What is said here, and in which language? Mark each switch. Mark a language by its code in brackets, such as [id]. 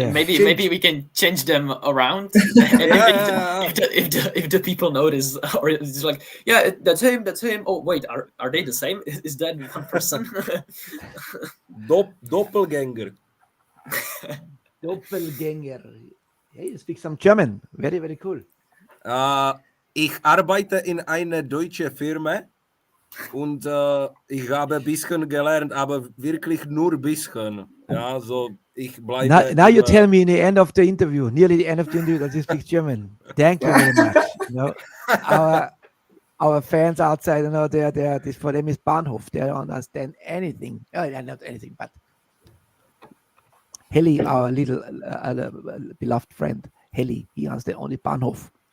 [en] And maybe we can change them around. And if the people notice, or it's like, yeah, that's him. Oh wait, are they the same? Is that one person? Doppelgänger. Doppelgänger. Hey, you speak some German. Very, very cool. [de] Ich arbeite in einer deutschen Firma und ich habe ein bisschen gelernt, aber wirklich nur ein bisschen. Ja, so ich bleibe. [en] Now you tell me in the end of the interview, nearly the end of the interview, that you speak German. Thank you very much. You know, our fans outside, you know, this for them is Bahnhof. They don't understand anything. Not anything, but Ereley, our little beloved friend, Ereley, he understands only Bahnhof.